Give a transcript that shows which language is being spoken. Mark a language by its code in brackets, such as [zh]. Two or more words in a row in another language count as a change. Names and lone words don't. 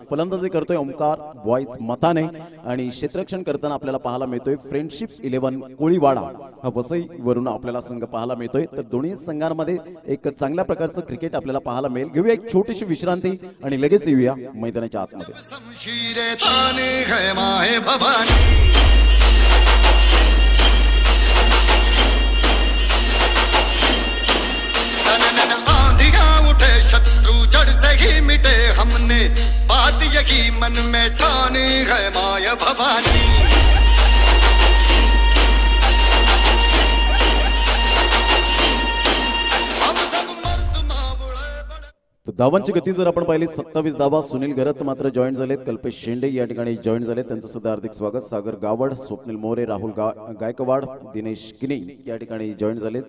[mr] फलंदाजी करतोय ओमकार बॉयज मताने आणि क्षेत्ररक्षण करताना आपल्याला पाहायला मिळतोय फ्रेंडशिप 11 कोळीवाडा हा वसई वरून आपल्याला संघ पाहायला मिळतोय. तर दोन्ही संघांमध्ये एक चांगल्या प्रकारचं क्रिकेट आपल्याला पाहायला मिळेल. घेऊया एक छोटीशी विश्रांती आणि लगेच येऊया मैदानाच्या आतमध्ये. [hi] शमशीरे ताने है माहे भवानी, सनन आंधियां उठे शत्रु जड़ से ही मिटे, हमने बात यही मन में ठानी है माया भवानी. [mr] धावांची गती जर आपण पाहिली 27 धावा. सुनील घरत मात्र जॉईन झालेत. कल्पेश शेंडे या ठिकाणी जॉईन झालेत. त्यांचं सुद्धा हार्दिक स्वागत. सागर गावड, स्वप्नील मोरे, राहुल गायकवाड, दिनेश किनी या ठिकाणी जॉईन झालेत.